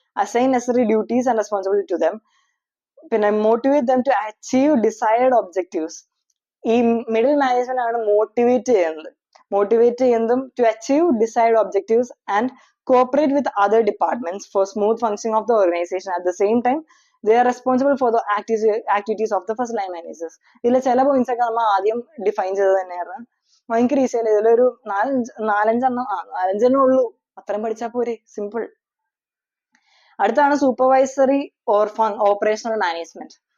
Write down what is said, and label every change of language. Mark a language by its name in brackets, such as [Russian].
[English] Assign necessary duties and responsibility to them. പിന്നെ motivate them to achieve desired objectives. [Malayalam] ഈ middle management ആണ് motivate ചെയ്യുന്നതും [English] To achieve desired objectives and cooperate with other departments for smooth functioning of the organization. At the same time they are responsible for the activities of the first line managers. [Malayalam] ഇതിലെ ചില points ഒക്കെ നമ്മൾ ആദ്യം define ചെയ്ത് തന്നെയായിരുന്നു. ഭയങ്കര ഈസിയല്ല. ഇതിലൊരു നാലഞ്ചെണ്ണം ഉള്ളൂ. അത്രയും പഠിച്ചാൽ പോരെ, സിമ്പിൾ. അടുത്താണ് സൂപ്പർവൈസറി ഓർ ഓപ്പറേഷണൽ മാനേജ്മെന്റ്.